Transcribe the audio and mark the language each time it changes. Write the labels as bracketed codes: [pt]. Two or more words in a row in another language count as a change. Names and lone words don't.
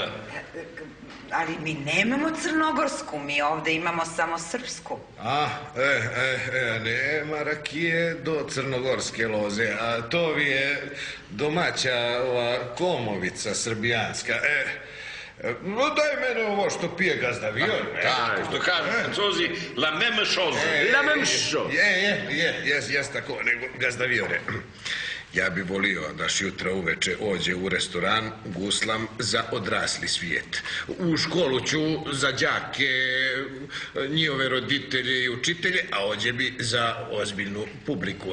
[sr] Ali mi nemamo crnogorsku, mi ovde imamo samo srpsku. Nema rakije do crnogorske loze, a to vi je domaća ova komovica srbijanska. Daj mene ovo što pije gazdavior. Tako, što kažu Francozi, [fr] la même chose. La même chose. [sr] Jes tako, nego gazdaviore. Ja bi volio da jutra uveče ođe u restoran guslam za odrasli svijet. U školu ću za đake, njihove roditelje i učitelje, a ođe bi za ozbiljnu publiku.